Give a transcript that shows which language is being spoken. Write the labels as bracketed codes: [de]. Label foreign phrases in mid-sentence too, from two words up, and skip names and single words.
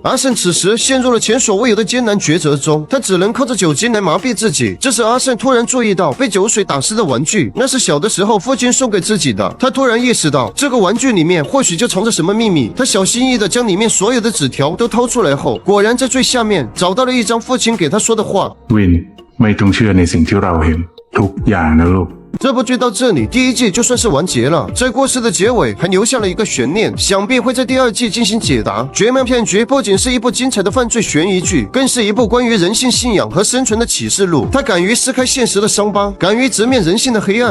[zh] 阿胜此时陷入了前所未有的艰难抉择中，他只能靠着酒精来麻痹自己。这时阿胜突然注意到被酒水打湿的玩具，那是小的时候父亲送给自己的。他突然意识到这个玩具里面或许就藏着什么秘密。他小心翼翼地将里面所有的纸条都掏出来后，果然在最下面找到了一张父亲给他说的话。 [th] วินไม่ต้องเชื่อในสิ่งที่เราเห็นทุกอย่างนะลูก [zh] 这部剧到这里，第一季就算是完结了。在故事的结尾还留下了一个悬念，想必会在第二季进行解答。《绝妙骗局》不仅是一部精彩的犯罪悬疑剧，更是一部关于人性信仰和生存的启示录。它敢于撕开现实的伤疤，敢于直面人性的黑暗。